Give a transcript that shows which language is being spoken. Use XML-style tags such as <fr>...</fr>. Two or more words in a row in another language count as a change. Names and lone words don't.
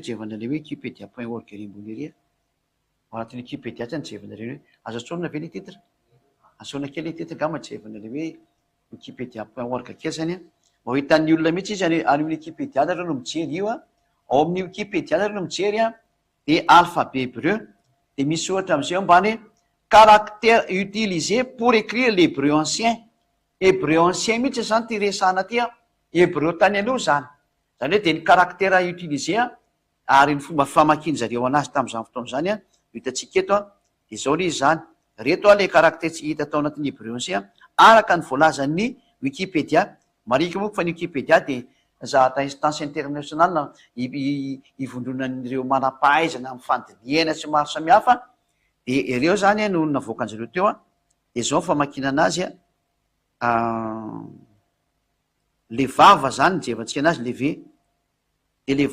<mg>hijevanareo hoe wikipedia.org rimbony ry ao anatin'ny wikipedia tsy nijevanareo hoe azo asona ve le titre asona kely titre gama jevanareo hoe wikipedia.org kely zany a mba hitan'ny olona mihitsy izy any amin'ny wikipedia nareo no mijery io a ao amin'ny wikipedia nareo no mijery a de</mg> <fr>alphabet hébreu</fr> <mg>de misy ohatra am'izay ambany</mg> <fr>caractère utilisé pour écrire l'hébreu ancien. Hébreu ancien</fr> <mg>mihitsy zany ty resana ty a hébreu tany aloha zany zany hoe de ny</mg> <fr>caractère utilisé</fr> <mg>a ary ny fomba famakian-jareo anazy tam'izany fotoana zany a hitantsika eto a de zao le izy zany reto a le caractère tsy hita tao anatin'ny</mg> <fr>hébreu ancien</fr> <mg>araka ny voalazan'ny wikipedia. Marika moa fa ny wikipedia de zahatra</mg> <fr>instance internationale</fr> <mg>ivondronan'ireo manam-pahaizana amin'ny fandiniana sy maro samihafa de ireo zany no navoakan'jareo teo a de zao famakina anazy a le vava zany nijevantsika anazy leve de le</mg>